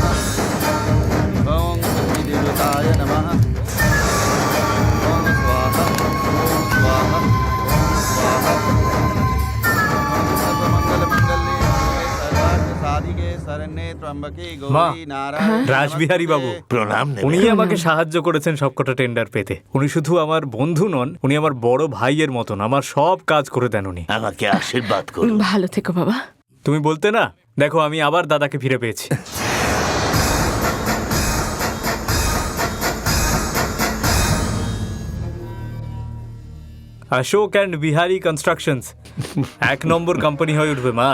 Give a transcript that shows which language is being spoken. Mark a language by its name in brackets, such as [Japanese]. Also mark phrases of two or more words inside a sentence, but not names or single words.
[Sanskrit] ओम देवताय नमः। ओम स्वाहा ओम स्वाहा ओम स्वाहा। ओम सर्वमंगल मंगल्ये शिवे सर्वार्थ साधिके शरण्ये त्र्यंबके गौरी नारायणी [Bangla] রাসবিহারী বাবু, প্রণাম নেবে। উনি আমাকে সাহায্য করেছেন সবকটা টেন্ডার পেতে। উনি শুধু আমার বন্ধু নন, উনি আমার বড় ভাইয়ের মতন। আমার সব কাজ করে দেন উনি। আমাকে আশীর্বাদ করুন। ভালো থেকো বাবা। তুমি বলতে না, দেখো আমি আবার দাদাকে ফিরে পেয়েছি। অশোক অ্যান্ড বিহারি কনস্ট্রাকশনস 1 নম্বর কোম্পানি হয়ে উঠবে মা।